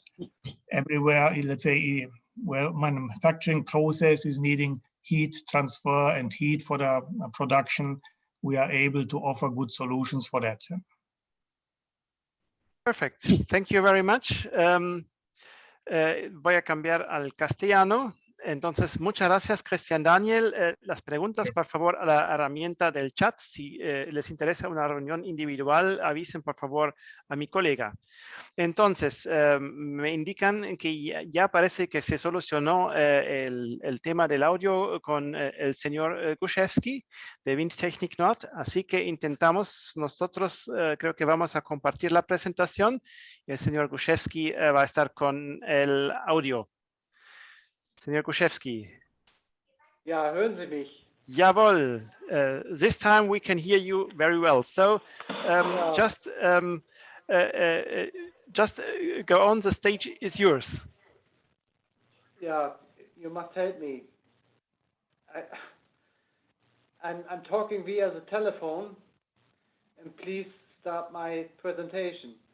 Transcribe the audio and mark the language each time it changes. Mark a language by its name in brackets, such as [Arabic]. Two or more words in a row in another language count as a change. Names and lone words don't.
[English] Everywhere, let's say, where manufacturing process is needing heat transfer and heat for the production, we are able to offer good solutions for that. Perfect. Thank you very much. [Spanish] Voy a cambiar al castellano. Entonces, muchas gracias, Cristian Daniel. Las preguntas, por favor, a la herramienta del chat. Si les interesa una reunión individual, avisen, por favor, a mi colega. Entonces, me indican que ya parece que se solucionó el tema del audio con el señor Guszewski de Technik Nord. Así que intentamos nosotros, creo que vamos a compartir la presentación. El señor Guszewski va a estar con el audio. Señor Guszewski. [German] Ja, hören Sie mich? Jawohl. [English] This time we can hear you very well. So just go on. The stage is yours. Yeah, you must help me. I'm talking via the telephone, and please start my presentation.